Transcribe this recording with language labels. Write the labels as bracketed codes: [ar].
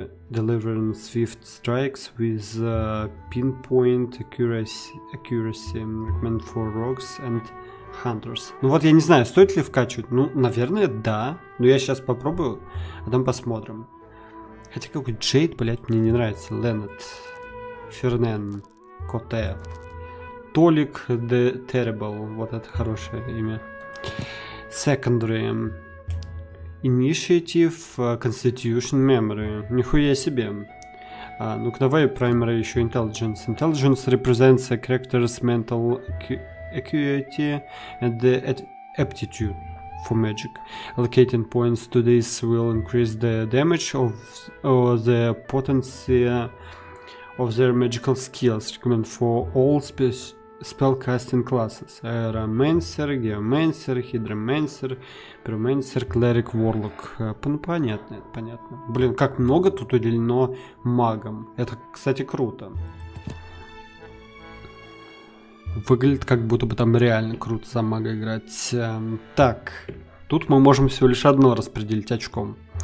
[en] Delivering swift strikes with pinpoint accuracy recommended for rogues and hunters. [ru] Ну вот я не знаю, стоит ли вкачивать. Ну, наверное, да. Но я сейчас попробую, а там посмотрим. Хотя какой Джейд, блять, мне не нравится. Леннет. Фернен. Коте. [en] Толик the Terrible. [ru] Вот это хорошее имя. Secondary. [en] Initiative, Constitution, Memory. [ru] Нихуя себе. Ну-ка давай Primary еще Intelligence. [en] Intelligence represents a character's mental acuity and the aptitude for magic. Allocating points to this will increase the damage or the potency of their magical skills. Recommend for all spellcasting classes. Aeromancer, Geomancer, Hydromancer, Pyromancer, Cleric, Warlock. [ru] Ну, понятно, это понятно. Блин, как много тут уделено магам. Это, кстати, круто. Выглядит, как будто бы там реально круто за мага играть. Так, тут мы можем всего лишь одно распределить очком.